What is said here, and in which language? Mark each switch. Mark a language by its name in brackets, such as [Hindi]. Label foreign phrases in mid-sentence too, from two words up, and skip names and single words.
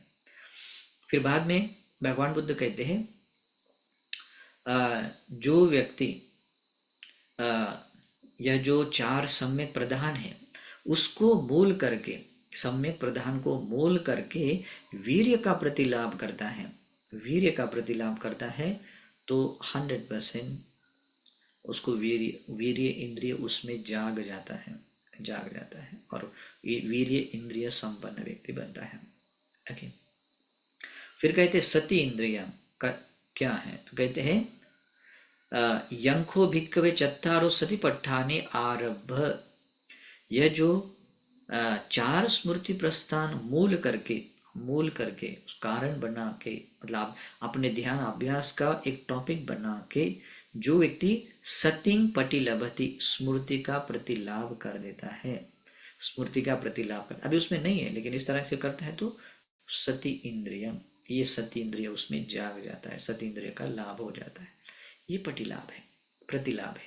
[Hindi] फिर बाद में भगवान बुद्ध कहते हैं जो व्यक्ति यह जो चार सम्यक प्रधान है उसको मूल करके, सम्यक प्रधान को मूल करके वीर्य का प्रतिलाभ करता है, वीर्य का प्रतिलाभ करता है, तो 100% उसको वीर्य इंद्रिय उसमें जाग जाता है, जाग जाता है और वीर्य इंद्रिय संपन्न व्यक्ति बनता है। ओके, फिर कहते सती इंद्रिय का क्या है? तो कहते हैं [Pali] यंखो भिक्खवे चत्तारो सति पट्ठाने आरभ्य, [Hindi] यह जो चार स्मृति प्रस्थान मूल करके कारण बना के, मतलब अपने ध्यान अभ्यास का एक टॉपिक बना के जो व्यक्ति [Pali] सतिंग पटी लभति, [Hindi] स्मृति का प्रतिलाभ कर देता है, स्मृति का प्रतिलाभ कर, अभी उसमें नहीं है लेकिन इस तरह से करता है तो सती इंद्रिय, ये सती इंद्रिय उसमें जाग जाता है, सती इंद्रिय का लाभ हो जाता है, ये पटिलाभ है, प्रतिलाभ है।